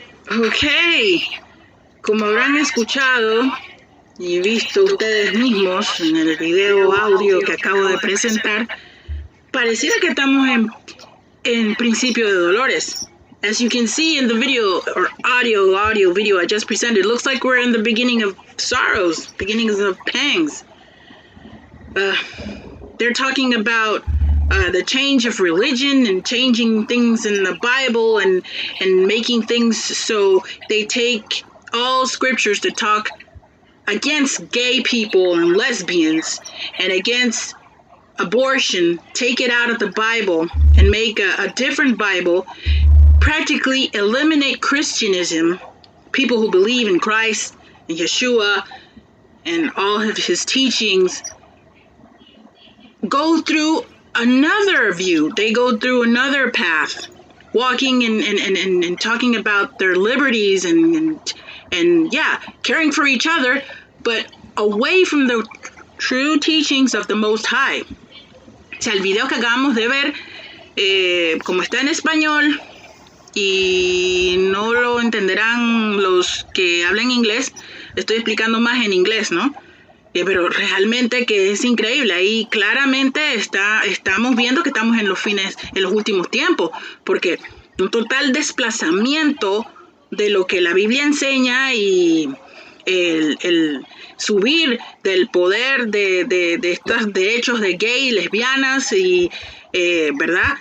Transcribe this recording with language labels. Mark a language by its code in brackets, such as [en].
[en] Okay. [es] Como habrán escuchado y visto ustedes mismos en el video audio que acabo de presentar, pareciera que estamos en principio de dolores. [en] As you can see in the video or audio video I just presented, it looks like we're in the beginning of sorrows, beginnings of pangs. They're talking about the change of religion and changing things in the Bible and making things so they take all scriptures to talk against gay people and lesbians and against abortion, take it out of the Bible and make a different Bible, practically eliminate Christianism, people who believe in Christ and Yeshua and all of his teachings, go through another view. They go through another path, walking and talking about their liberties and yeah, caring for each other, but away from the true teachings of the Most High. [es] O sea, el video que acabamos de ver, como está en español y no lo entenderán los que hablan inglés, estoy explicando más en inglés, ¿no? Pero realmente que es increíble. Ahí claramente estamos viendo que estamos en los últimos tiempos, porque un total desplazamiento de lo que la Biblia enseña y el subir del poder de estos derechos de gay, lesbianas y ¿verdad?